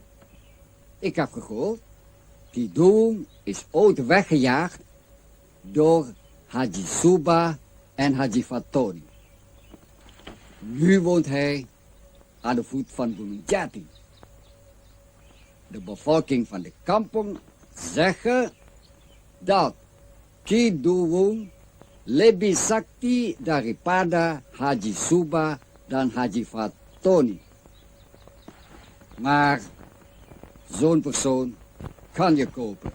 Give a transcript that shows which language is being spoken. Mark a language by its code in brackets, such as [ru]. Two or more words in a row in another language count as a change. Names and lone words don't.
[nl] Ik heb gehoord, die Doong is ooit weggejaagd door Haji Suba en Haji Fatoni. Nu woont hij aan de voet van Gunung Jati. De bevolking van de kampong zeggen dat Ki Doong [id] lebih sakti daripada Haji Suba dan Haji Fatoni. [nl] Maar zo'n persoon kan je kopen.